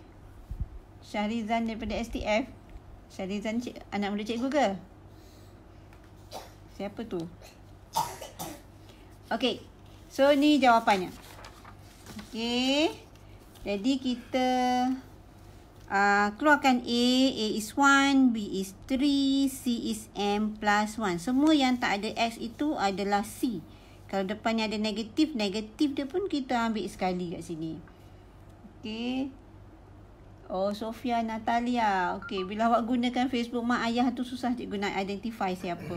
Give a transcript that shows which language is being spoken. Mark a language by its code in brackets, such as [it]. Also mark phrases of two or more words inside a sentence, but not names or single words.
[ms] Syahrizan daripada STF. Syahrizan anak muda cikgu ke? Siapa tu? Okey. So, ni jawapannya. Okey. Jadi, kita keluarkan A. [en] A is 1. B is 3. C is M plus 1. [ms] Semua yang tak ada X itu adalah C. Kalau depannya ada negatif, negatif dia pun kita ambil sekali kat sini. Okey. Oh, Sofia Natalia. Okey, bila awak gunakan Facebook mak ayah tu susah cikgu nak identify siapa.